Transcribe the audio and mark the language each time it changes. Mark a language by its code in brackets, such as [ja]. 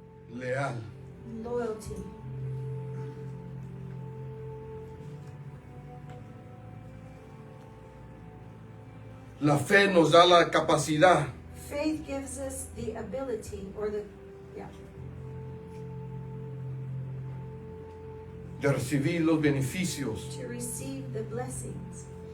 [es] Leal. [en] Loyalty. [es] La fe nos da la capacidad [en] Faith gives us the ability, or the, yeah, [es] de recibir los beneficios [en] to receive the blessings